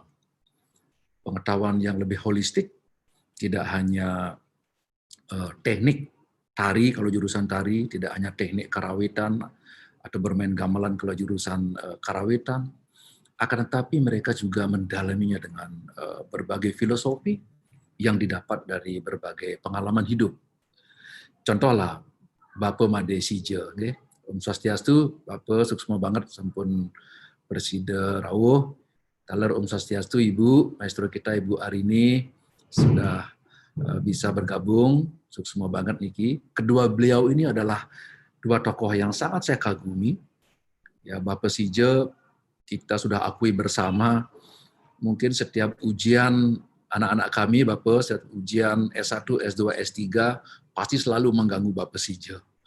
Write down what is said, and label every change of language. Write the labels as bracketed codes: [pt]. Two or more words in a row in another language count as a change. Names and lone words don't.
[id] Pengetahuan yang lebih holistik, tidak hanya teknik tari kalau jurusan tari, tidak hanya teknik karawitan atau bermain gamelan kalau jurusan karawitan, akan tetapi mereka juga mendalaminya dengan berbagai filosofi yang didapat dari berbagai pengalaman hidup. [ban] Contohlah, Bapak Made Sije, [sa] Om Swastiastu, [ban] Bapak suksma banget sampun Presiden rawuh. [sa] Taler Om Swastiastu, [id] Ibu, maestro kita Ibu Arini sudah bisa bergabung, [ban] suksma banget niki. [id] Kedua beliau ini adalah dua tokoh yang sangat saya kagumi. Ya, Bapak Sije kita sudah akui bersama, mungkin setiap ujian anak-anak kami, Bapak, setiap ujian S1, S2, S3 pasti selalu mengganggu Bapak Sije.